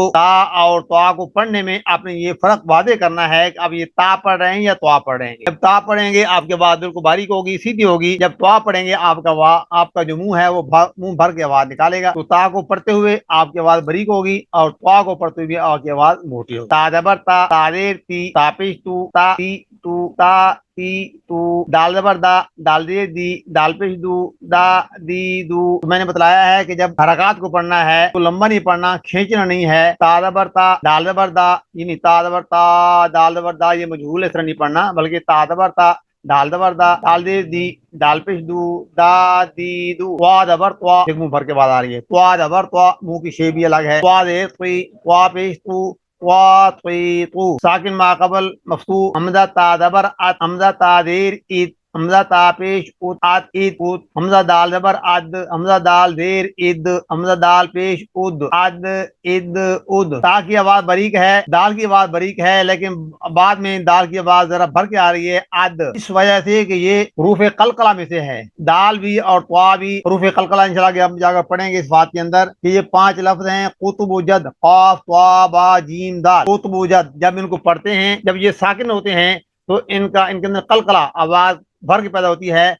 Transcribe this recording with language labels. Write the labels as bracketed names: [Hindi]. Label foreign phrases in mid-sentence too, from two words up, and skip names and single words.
[Urdu] تو تا اور طا کو پڑھنے میں آپ نے یہ فرق واضح کرنا ہے کہ آپ یہ تا پڑھ رہے ہیں یا طا پڑھ رہے ہیں۔ جب تا پڑھیں گے آپ کے آواز بالکل باریک ہوگی، سیدھی ہوگی، جب طا پڑھیں گے آپ کا جو منہ ہے وہ منہ بھر کے آواز نکالے گا۔ تو تا کو پڑھتے ہوئے آپ کی آواز باریک ہوگی اور طا کو پڑھتے ہوئے آپ کی آواز موٹی ہوگی۔ تا زبر تا تا زیر تی تا پیش تو تا تی تو تا تی تو، دال زبر دا دال زیر دی دال پیش دو دا دی دو۔ تو میں نے بتلایا ہے کہ جب حرکات کو پڑھنا ہے تو لمبا نہیں پڑھنا، کھینچنا نہیں ہے۔ تا زبر تا دال زبر دا، یعنی تا زبر تا دال زبر دا یہ مجہول اس طرح نہیں پڑھنا، بلکہ تا زبر تا دال زبر دا دال زیر دی دال پیش دو دا دی دو، طا زبر طا، ایک منہ بھر کے بعد آ رہی ہے، طا زبر طا، منہ کی شیپ بھی الگ ہے، طا زیر طی طا پیش تو طا طی تو، ساکن ما قبل مفتوح، حمزہ تا زبر ات، حمزہ تا زیر ات، حمزہ تا پیش ات ات ات ات، حمزہ دال زبر اد، حمزہ دال زیر اد، حمزہ دال پیش اد اد اد اد۔ تا کی آواز باریک ہے، دال کی آواز باریک ہے، لیکن بعد میں دال کی آواز ذرا بھر کے آ رہی ہے، اد، اس وجہ سے کہ یہ حروف قلقلہ میں سے ہے، دال بھی اور طا بھی حروف قلقلہ انشاءاللہ ہم جا کر پڑھیں گے اس بات کے اندر کہ یہ 5 لفظ ہیں، قطب و جد، قاف طا با جیم دال، قطب و جد، جب ان کو پڑھتے ہیں جب یہ ساکن ہوتے ہیں تو ان کے اندر قلقلہ، آواز بھر کے پیدا ہوتی ہے.